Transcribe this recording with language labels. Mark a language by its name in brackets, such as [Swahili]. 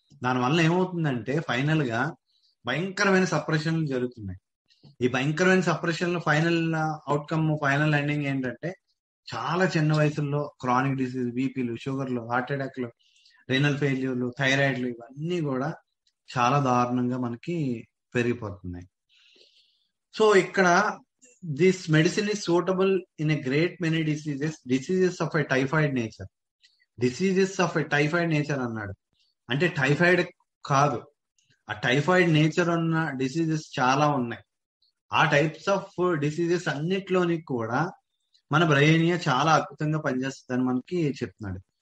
[Telugu] దానివల్ల ఏమవుతుందంటే ఫైనల్ గా భయంకరమైన సప్రెషన్లు జరుగుతున్నాయి. ఈ భయంకరమైన suppression final outcome, final ending ఏంటంటే చాలా చిన్న వయసుల్లో క్రానిక్ డిసీజ్, బీపీలు, షుగర్లు, హార్ట్ అటాక్లు, రీనల్ ఫెయిల్యూర్లు, థైరాయిడ్లు ఇవన్నీ కూడా చాలా దారుణంగా మనకి పెరిగిపోతున్నాయి. సో ఇక్కడ [English] this medicine is suitable in a great many diseases of a typhoid nature. Diseases of a typhoid nature [Telugu] అన్నాడు అంటే టైఫాయిడ్ కాదు, ఆ టైఫాయిడ్ నేచర్ ఉన్న డిసీజెస్ చాలా ఉన్నాయి. ఆ టైప్స్ ఆఫ్ డిసీజెస్ అన్నిట్లోని కూడా మన బ్రెయినియా చాలా అద్భుతంగా పనిచేస్తుందని మనకి చెప్తున్నాడు.